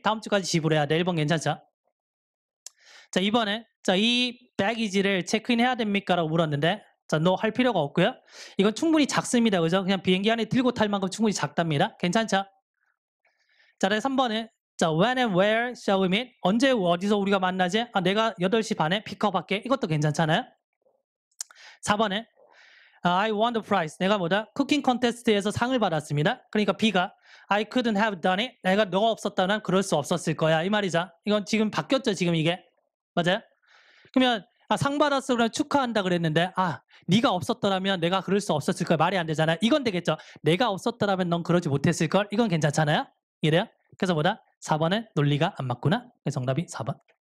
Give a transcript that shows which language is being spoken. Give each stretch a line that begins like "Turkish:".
Korean: 다음 주까지 지불해야 돼. 1번 괜찮죠? 자, 이번에 자, 이 baggage를 체크인 해야 됩니까? 라고 물었는데 자, no 할 필요가 없고요. 이건 충분히 작습니다. 그죠? 그냥 비행기 안에 들고 탈 만큼 충분히 작답니다. 괜찮죠? 자, 3번에 자,
English: when and where shall we meet?
Korean: 언제 어디서 우리가 만나지? 내가 8시 반에 픽업할게. 이것도 괜찮잖아요. 4번에
English: I won the prize.
Korean: 내가 뭐다? 쿠킹 컨테스트에서 상을 받았습니다. 그러니까 B가
English: I couldn't have done it.
Korean: 내가 너가 없었다면 그럴 수 없었을 거야. 이 말이죠. 이건 지금 바뀌었죠. 지금 이게. 맞아요? 그러면 상 받았어 그러면 축하한다 그랬는데 네가 없었더라면 내가 그럴 수 없었을 거야. 말이 안 되잖아요. 이건 되겠죠. 내가 없었더라면 넌 그러지 못했을 걸. 이건 괜찮잖아요. 이래요? 그래서 뭐다? 4번은 논리가 안 맞구나. 그래서 정답이 4번.